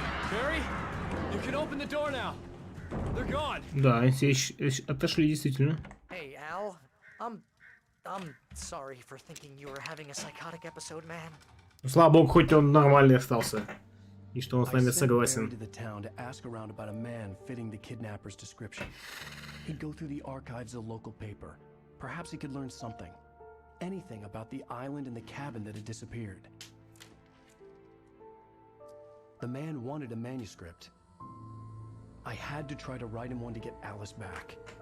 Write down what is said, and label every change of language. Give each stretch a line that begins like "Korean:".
English: Barry, you can open the door now. They're gone.
Russian: Да, они все отошли, действительно.
English: Hey, Al. I'm sorry for thinking you were having a psychotic episode, man.
Russian: Ну, слава богу, хоть он нормальный остался. И что он с нами согласен.
English: To the town to ask around about a man fitting the kidnapper's description. He'd go through the archives of the local paper. Perhaps he could learn something. Anything about the island and the cabin that had disappeared. The man wanted a manuscript. I had to try to write him one to get Alice back.